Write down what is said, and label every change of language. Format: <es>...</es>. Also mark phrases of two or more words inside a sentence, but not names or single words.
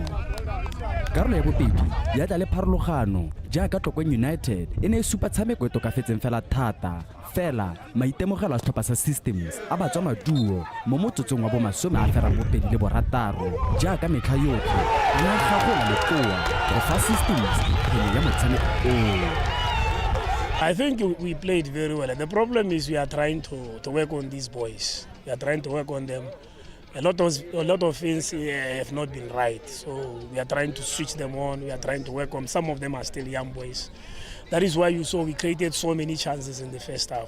<tn>Karolo ya bobedi ya tla le pharologano jaaka Tlokeng United e ne e supa tshameko e tokafetseng fela thata fela maitemogelo a setlhopha sa Systems a batswa maduo mo motsotsong wa bo 26 jaaka metlha yotlhe a na gagola lekoa go fa Systems pele ya motshameko o.</tn> <en>I think we played very well. The problem is we are trying to work on these boys. We are trying to work on them. A lot of things have not been right, so we are trying to switch them on. We are trying to work on. Some of them are still young boys. That is why you saw we created so many chances in the first half.</en>